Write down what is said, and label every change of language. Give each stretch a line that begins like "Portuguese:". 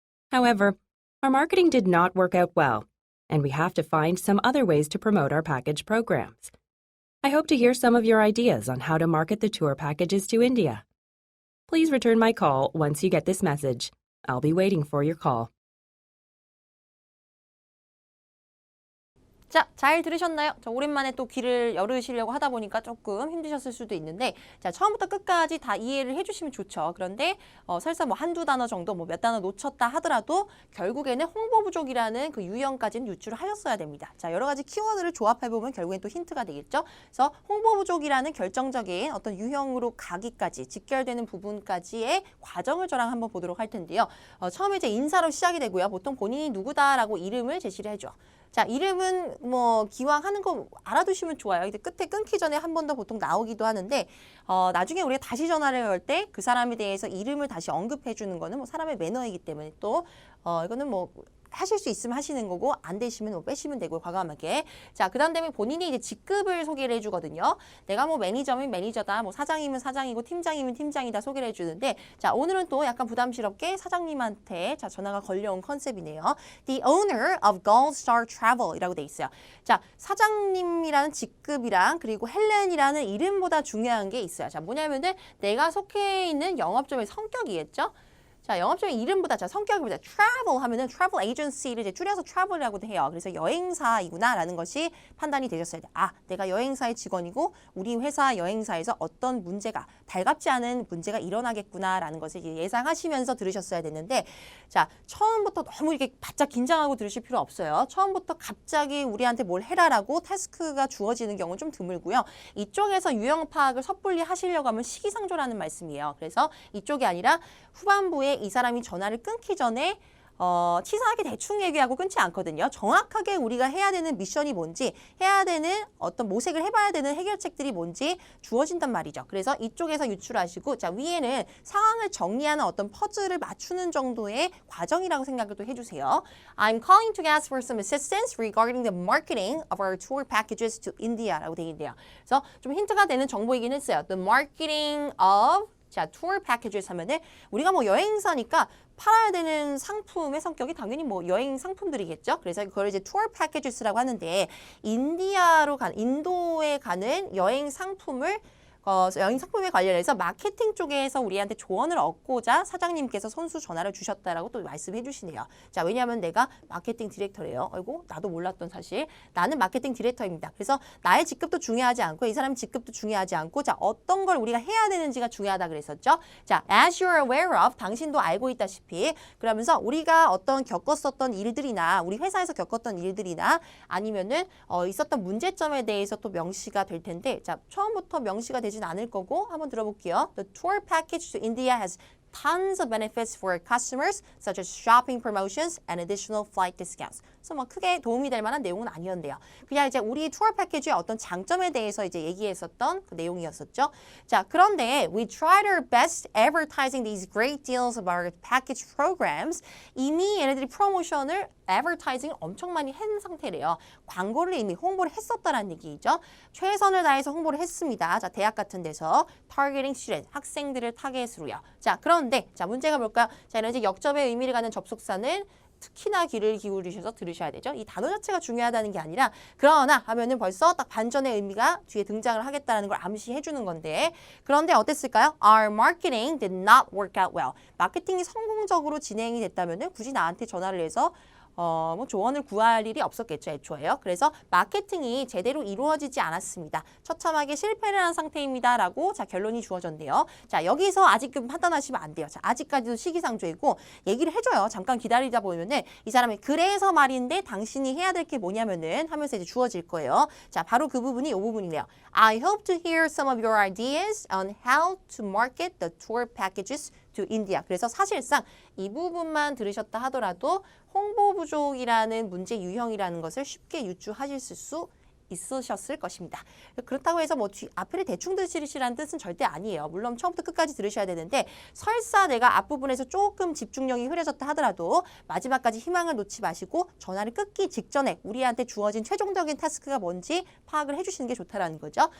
English: However, our marketing did not work out well, and we have to find some other ways to promote our package programs. I hope to hear some of your ideas on how to market the tour packages to India. Please return my call once you get this message. I'll be waiting for your call.
Korean: 자, 잘 들으셨나요? 저 오랜만에 또 귀를 열으시려고 하다 보니까 조금 힘드셨을 수도 있는데 자, 처음부터 끝까지 다 이해를 해주시면 좋죠. 그런데 설사 뭐 한두 단어 정도 뭐 몇 단어 놓쳤다 하더라도 결국에는 홍보 부족이라는 그 유형까지는 유추를 하셨어야 됩니다. 자, 여러 가지 키워드를 조합해보면 결국엔 또 힌트가 되겠죠. 그래서 홍보 부족이라는 결정적인 어떤 유형으로 가기까지 직결되는 부분까지의 과정을 저랑 한번 보도록 할 텐데요. 처음에 이제 인사로 시작이 되고요. 보통 본인이 누구다라고 이름을 제시를 해줘. 자, 이름은 뭐 기왕 하는 거 알아두시면 좋아요. 근데 끝에 끊기 전에 한 번 더 보통 나오기도 하는데 나중에 우리가 다시 전화를 걸 때 그 사람에 대해서 이름을 다시 언급해 주는 거는 뭐 사람의 매너이기 때문에 또 이거는 뭐 하실 수 있으면 하시는 거고 안 되시면 뭐 빼시면 되고요. 과감하게. 자, 그다음 되면 본인이 이제 직급을 소개를 해주거든요. 내가 뭐 매니저면 매니저다, 뭐 사장이면 사장이고 팀장이면 팀장이다 소개를 해주는데 자, 오늘은 또 약간 부담스럽게 사장님한테 자 전화가 걸려온 컨셉이네요.
English: The owner of Gold Star Travel이라고 돼 있어요.
Korean: 자, 사장님이라는 직급이랑 그리고 헬렌이라는 이름보다 중요한 게 있어요. 자, 뭐냐면은 내가 속해 있는 영업점의 성격이겠죠. 자, 영업점의 이름보다 자 성격보다 travel 하면은 travel agency를 이제 줄여서 travel이라고도 해요. 그래서 여행사이구나라는 것이 판단이 되셨어야 돼. 아, 내가 여행사의 직원이고 우리 회사 여행사에서 어떤 문제가 달갑지 않은 문제가 일어나겠구나라는 것을 이제 예상하시면서 들으셨어야 됐는데 자, 처음부터 너무 이렇게 바짝 긴장하고 들으실 필요 없어요. 처음부터 갑자기 우리한테 뭘 해라라고 태스크가 주어지는 경우는 좀 드물고요. 이쪽에서 유형 파악을 섣불리 하시려고 하면 시기상조라는 말씀이에요. 그래서 이쪽이 아니라 후반부에 이 사람이 전화를 끊기 전에 치사하게 대충 얘기하고 끊지 않거든요. 정확하게 우리가 해야 되는 미션이 뭔지, 해야 되는 어떤 모색을 해봐야 되는 해결책들이 뭔지 주어진단 말이죠. 그래서 이쪽에서 유출하시고, 자, 위에는 상황을 정리하는 어떤 퍼즐을 맞추는 정도의 과정이라고 생각을 또 해주세요.
English: I'm calling to ask for some assistance regarding the marketing of our tour packages to India라고 되어 있네요.
Korean: 그래서 좀 힌트가 되는 정보이긴 했어요.
English: The marketing of
Korean: 자, tour packages 하면은 우리가 뭐 여행사니까 팔아야 되는 상품의 성격이 당연히 뭐 여행 상품들이겠죠. 그래서 그걸 이제 tour packages라고 하는데 인도에 가는 여행 상품을 여행 상품에 관련해서 마케팅 쪽에서 우리한테 조언을 얻고자 사장님께서 선수 전화를 주셨다라고 또 말씀해 주시네요. 자, 왜냐하면 내가 마케팅 디렉터래요. 아이고, 나도 몰랐던 사실. 나는 마케팅 디렉터입니다. 그래서 나의 직급도 중요하지 않고 이 사람 직급도 중요하지 않고 자, 어떤 걸 우리가 해야 되는지가 중요하다 그랬었죠. 자,
English: as you're aware of,
Korean: 당신도 알고 있다시피 그러면서 우리가 어떤 겪었었던 일들이나 우리 회사에서 겪었던 일들이나 아니면은 있었던 문제점에 대해서 또 명시가 될 텐데 자, 처음부터 명시가 되지 않을 거고 한번 들어볼게요.
English: The tour package to India has tons of benefits for customers such as shopping promotions and additional flight discounts.
Korean: 그래서 뭐 크게 도움이 될 만한 내용은 아니었는데요. 그냥 이제 우리 투어 패키지의 어떤 장점에 대해서 이제 얘기했었던 그 내용이었었죠. 자, 그런데
English: we tried our best advertising these great deals of our package programs.
Korean: 이미 얘네들이 프로모션을 advertising 엄청 많이 한 상태래요. 광고를 이미 홍보를 했었다라는 얘기죠. 최선을 다해서 홍보를 했습니다. 자, 대학 같은 데서
English: targeting student,
Korean: 학생들을 타겟으로요. 자, 그런데 자, 문제가 뭘까요? 자, 이런 이제 역접의 의미를 갖는 접속사는 특히나 귀를 기울이셔서 들으셔야 되죠. 이 단어 자체가 중요하다는 게 아니라 그러나 하면은 벌써 딱 반전의 의미가 뒤에 등장을 하겠다는 걸 암시해 주는 건데 그런데 어땠을까요?
English: Our marketing did not work out well.
Korean: 마케팅이 성공적으로 진행이 됐다면은 굳이 나한테 전화를 해서 뭐 조언을 구할 일이 없었겠죠, 애초에요. 그래서 마케팅이 제대로 이루어지지 않았습니다. 처참하게 실패를 한 상태입니다라고 자 결론이 주어졌네요. 자, 여기서 아직 판단하시면 안 돼요. 자, 아직까지도 시기상조이고 얘기를 해줘요. 잠깐 기다리다 보면은 이 사람이 그래서 말인데 당신이 해야 될 게 뭐냐면은 하면서 이제 주어질 거예요. 자, 바로 그 부분이 이 부분이네요.
English: I hope to hear some of your ideas on how to market the tour packages to India.
Korean: 그래서 사실상 이 부분만 들으셨다 하더라도 홍보 부족이라는 문제 유형이라는 것을 쉽게 유추하실 수 있으셨을 것입니다. 그렇다고 해서 뭐 앞을 대충 들으시라는 뜻은 절대 아니에요. 물론 처음부터 끝까지 들으셔야 되는데 설사 내가 앞부분에서 조금 집중력이 흐려졌다 하더라도 마지막까지 희망을 놓지 마시고 전화를 끊기 직전에 우리한테 주어진 최종적인 태스크가 뭔지 파악을 해주시는 게 좋다라는 거죠.